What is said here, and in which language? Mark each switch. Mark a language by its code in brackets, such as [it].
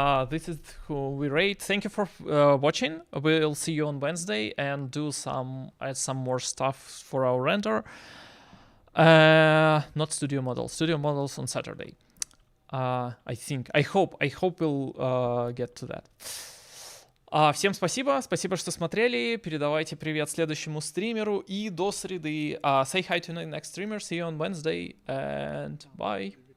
[en] This is who we rate. Thank you for watching. We'll see you on Wednesday and add some more stuff for our render. Not studio models. Studio models on Saturday. I hope we'll get to that. [ru] Всем спасибо, что смотрели. Передавайте привет следующему стримеру и до среды. [en] Say hi to the next streamer. See you on Wednesday and bye.